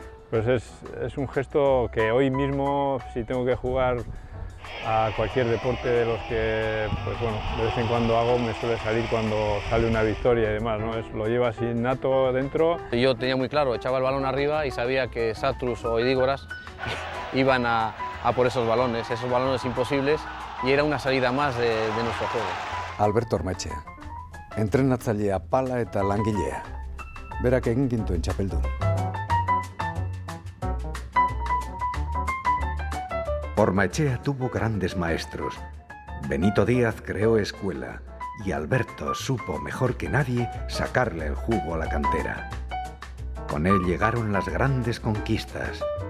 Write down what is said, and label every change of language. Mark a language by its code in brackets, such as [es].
[es] Pues es un gesto que hoy mismo, si tengo que jugar a cualquier deporte de los que, pues bueno, de vez en cuando hago, me suele salir cuando sale una victoria y demás, ¿no? Lo llevas innato dentro. Yo tenía muy claro, echaba el balón arriba y sabía que Satrus o Idígoras iban a por esos balones imposibles, y era una salida más de nuestro juego. [eu] Alberto Ormaechea, entrenatzailea pala eta langilea. Berak egin gintuen txapeldun. [es] Ormaechea tuvo grandes maestros. Benito Díaz creó escuela y Alberto supo mejor que nadie sacarle el jugo a la cantera. Con él llegaron las grandes conquistas.